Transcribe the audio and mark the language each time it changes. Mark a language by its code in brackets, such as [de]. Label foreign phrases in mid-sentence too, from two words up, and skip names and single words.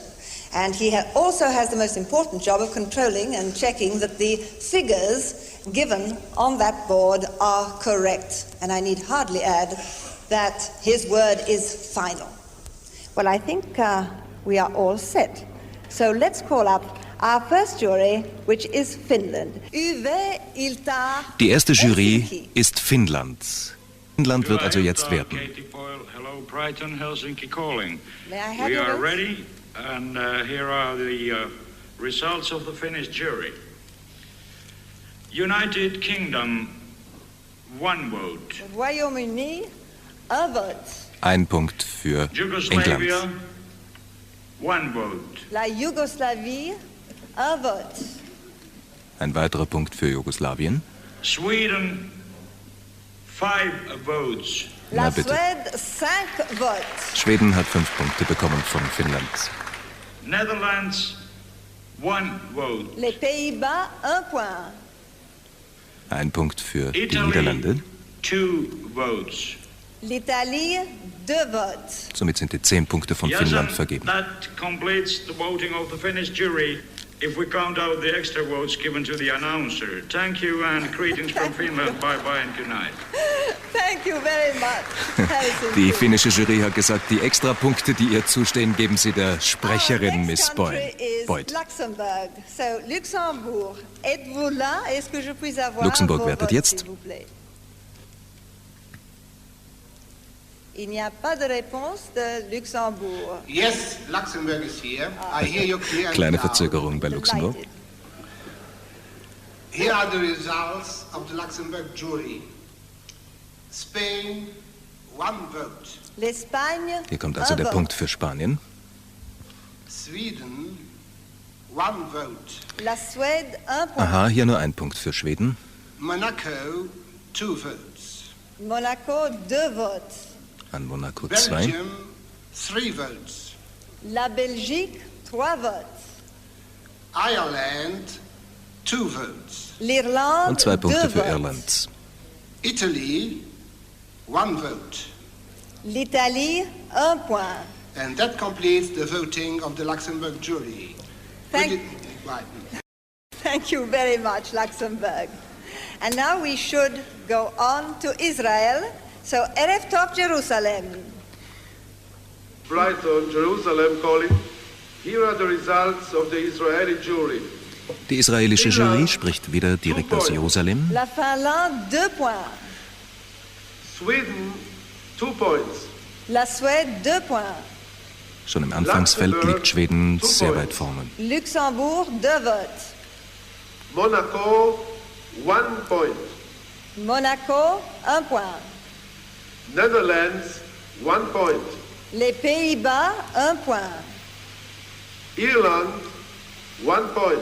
[en] And he also has the most important job of controlling and checking that the figures given on that board are correct. And I need hardly add that his word is final. Well, I think we are all set. So let's call up our first jury, which is Finland. [de] Die erste Jury ist Finnland. Finnland wird also jetzt werten. [en] Hello, Brighton, Helsinki calling. May I have We your are votes? ready, and here are the results of the Finnish jury. United Kingdom, 1 vote. [fr] Royaume-Uni, un vote. [de] Ein Punkt für [en] Yugoslavia, [de] England. [en] 1 vote. [fr] La Yougoslavie, un vote. [de] Ein weiterer Punkt für Jugoslawien. [en] Sweden, 5 votes. [de] Na [fr] La [de] bitte. [fr] Suède, 5 votes. [de] Schweden hat 5 Punkte bekommen von Finnland. [en] Netherlands, 1 vote. [fr] Les Pays-Bas, 1 point. [de] Ein Punkt für die [en] Italy, [de] Niederlande. [en] 2 votes. [fr] L'Italie, 2 votes. [de] Somit sind die 10 Punkte von [en] Yes, [de] Finnland [en] and [de] vergeben. [en] that completes the voting of the Finnish jury. If we count out the extra votes given to the announcer. Thank you and greetings from Finland. Bye-bye and good night. Thank you very much. [de] Die finnische Jury hat gesagt, die Extrapunkte, die ihr zustehen, geben sie der Sprecherin Miss Boyd. [en] Luxembourg. So, [fr] Luxembourg, êtes-vous là? Est-ce que je puis avoir [de] Luxemburg [fr] vos [de] wertet [fr] votes, [de] jetzt. [fr] s'il vous plaît? Il n'y a pas de réponse de Luxembourg. [en] Yes, Luxembourg is here. I hear you clearly. [de] Kleine Verzögerung bei Luxemburg. [en] Here are the results of the Luxembourg jury. Spain, 1 vote. [fr] L'Espagne, [de] Hier kommt also der Punkt für Spanien. [en] Sweden, 1 vote. [fr] La Suède, 1 point. [de] Aha, hier nur ein Punkt für Schweden. [en] Monaco, 2 votes. [fr] Monaco, 2 votes. [de] An Monaco 2. [en] Belgium, 3 votes. [fr] La Belgique, 3 votes. [en] Ireland, 2 votes. [fr] L'Irlande, [de] Und 2 Punkte [fr] 2 [de] für [fr] votes. [de] Irland. [en] Italy, 1 vote. [fr] L'Italie, 1 point. [en] And that completes the voting of the Luxembourg jury. Thank- Right. Thank you very much, Luxembourg. And now we should go on to Israel. So, [he] ערב טוב [en] Jerusalem. Brighton, Jerusalem calling. Here are the results of the Israeli jury. [de] Die israelische Jury spricht wieder direkt aus Jerusalem. [fr] La Finlande, 2 points. [en] Sweden, 2 points. [fr] La Suède, 2 points. [de] Schon im Anfangsfeld liegt Schweden sehr weit vorne. [en] Luxembourg, 2 votes. Monaco, 1 point. [fr] Monaco, 1 point. [en] Netherlands, 1 point. [fr] Les Pays-Bas, 1 point. [en] Ireland, 1 point.